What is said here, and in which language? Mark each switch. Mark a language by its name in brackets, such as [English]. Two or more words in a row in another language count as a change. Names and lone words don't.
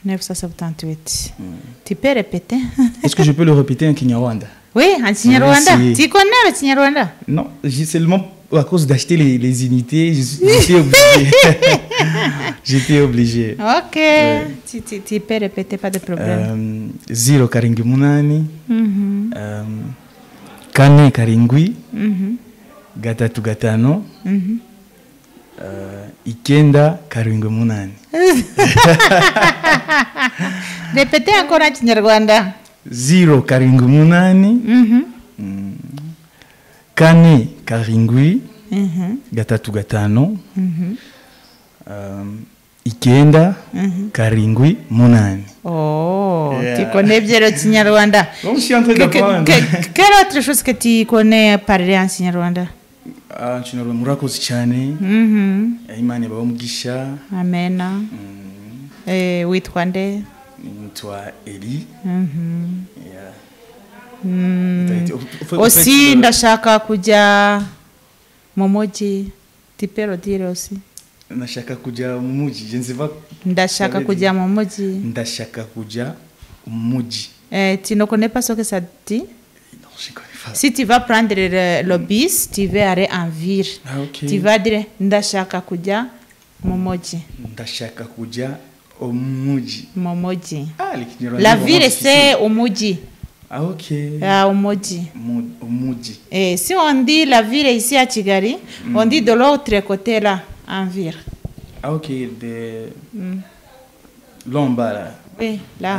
[French] 1978. Tu peux répéter? Est-ce que je peux le répéter en Kinyarwanda? Oui, en Kinyarwanda. Tu connais le Kinyarwanda? Non, j'ai seulement à cause d'acheter les unités, j'étais obligé. J'étais obligé. Ok, ouais. Tu peux répéter, pas de problème. [Kinyarwanda] 0 karingi munani, kane karingwi, gatatu gatano, ikenda karingwi munani. [French] Répétez encore en Kinyarwanda. [Kinyarwanda] 0 karingwi munani, kane karingwi, gatatu gatano, ikenda karingwi munani. [English] Oh, yeah. [French] Tu connais bien le Kinyarwanda. Donc, je suis en train d'apprendre. Quelle autre chose que tu connais parler en Kinyarwanda? [Kinyarwanda] Kinyarwanda murakoze cyane. Imana bamugisha. Amen. Witwa nde? Nitwa Eli. Aussi ndashaka kujya mu mujyi. [French] Tu peux le dire aussi. [Kinyarwanda] Ndashaka kujya mu mujyi. [French] Je ne sais pas. [Kinyarwanda] Ndashaka kujya mu mujyi. Ndashaka kujya mu mujyi. [French] Tu ne connais pas ce que ça dit? Non, je ne connais pas. Si tu vas prendre le bus, tu vas aller en ville. Ah, ok. Tu vas dire [Kinyarwanda] ndashaka kujya mu mujyi. Ndashaka kujya mu mujyi. Mu mujyi. Ah, [French] la ville c'est au mujyi. Ah, ok. Ah, au mujyi. Au mujyi. Et si on dit la ville ici à Kigali, on dit de l'autre côté là, en ville. Ah, ok. De l'omba là. Oui, là.